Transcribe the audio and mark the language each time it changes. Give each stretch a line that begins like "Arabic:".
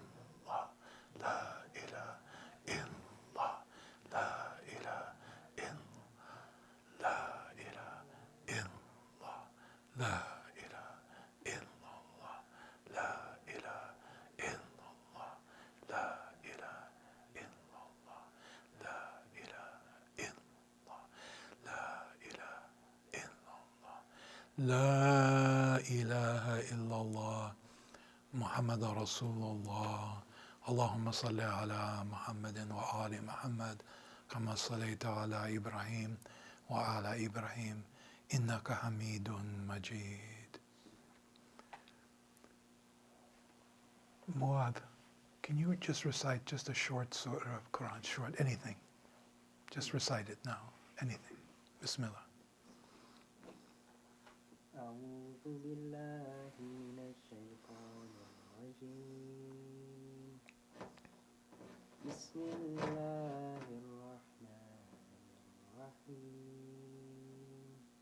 Arabic: الله لا إله إلا الله لا إله إلا لا إله إلا الله لا إله إلا الله لا إله إلا الله لا إله إلا الله لا إله إلا الله لا إله إلا الله لا إله إلا الله محمد رسول الله اللهم صل على محمد وآل محمد كما صليت على إبراهيم وعلى إبراهيم إنك حميد مجيد.
English: Muad, can you just recite just a short surah of Quran, short, anything? Just recite it now, anything. Bismillah.
Arabic: أعوذ بالله من الشيطان الرجيم بسم الله الرحمن الرحيم